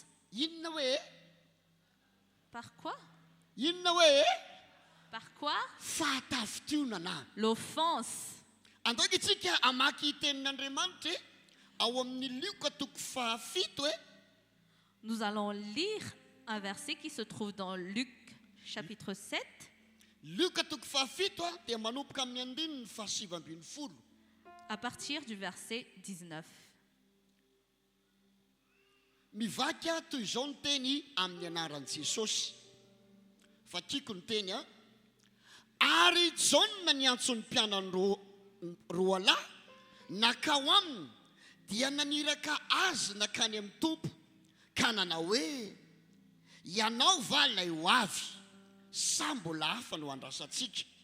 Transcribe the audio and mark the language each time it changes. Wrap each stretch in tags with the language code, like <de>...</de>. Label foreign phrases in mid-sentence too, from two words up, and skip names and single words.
<mg>Inona hoe?</mg> <fr>Par quoi?</fr> <mg>Inona hoe?</mg> <fr>Par quoi?</fr> <mg>Fahatafitionana.</mg> <fr>L'offense.</fr> <mg>Andaika itsika amaky tenin'Andriamanitra ao amin'ny Luka toko 7</mg> <fr>Nous allons lire un verset qui se trouve dans Luc chapitre 7.</fr> <mg>Luka toko 7 dia manomboka amin'ny andininy 7:20.</mg> <fr>À partir du verset 19.</fr> <mg>Mivaka toy izao ny teny amin'ny anaran'i Jesosy. Fakiko ny teny a. Ary Jaona ny antson'ny mpianany roa lahy nakao aminy dia naniraka azy nakany amin'ny tompo ka nanao hoe ianao va ilay ho avy sa mbola hafa no andrasantsika.</mg>